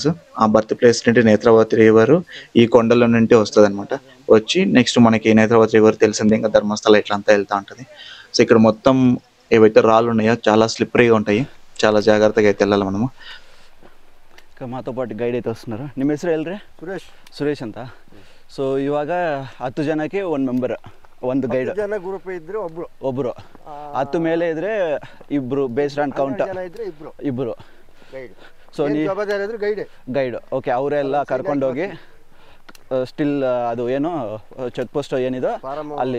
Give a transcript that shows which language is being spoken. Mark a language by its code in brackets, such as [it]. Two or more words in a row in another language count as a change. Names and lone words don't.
[te] ఆ [en] birth place [te] నుండి నేత్రావతి రివర్ ఈ కొండల నుండి వస్తుంది అనమాట. వచ్చి నెక్స్ట్ మనకి నేత్రావతి రివర్ తెలిసింది, ఇంకా ధర్మస్థల ఇట్లా అంతా వెళ్తూ ఉంటుంది. సో ఇక్కడ మొత్తం ఏవైతే రాళ్ళు ఉన్నాయో చాలా స్లిప్పరీగా ఉంటాయి, చాలా జాగ్రత్తగా అయితే వెళ్ళాలి మనము. ఇంకా మాతో పాటు ಗೈಡ್ అయితే ವస్తున్నారు. [kn] ನಿಮ್ಮ ಹೆಸರು ಹೇಳ್ರಿ? ಸುರೇಶ್ ಅಂತ. ಸೊ ಇವಾಗ 10 ಜನಕ್ಕೆ 1 ಮೆಂಬರ್, ಒಂದು ಗೈಡ್. ಜನ ಗ್ರೂಪ್ ಇದ್ರೆ ಒಬ್ರು 10 ಮೇಲೆ ಇದ್ರೆ ಇಬ್ರು, [en] based on count [kn] ಇಬ್ರು ಗೈಡ್. ಸೊ ನೀವು ಗೈಡ್ ಓಕೆ, ಅವರೆಲ್ಲ ಕರ್ಕೊಂಡೋಗಿ ಸ್ಟಿಲ್ ಅದು ಏನು [en] check post [kn] ಏನಿದೆ ಅಲ್ಲಿ.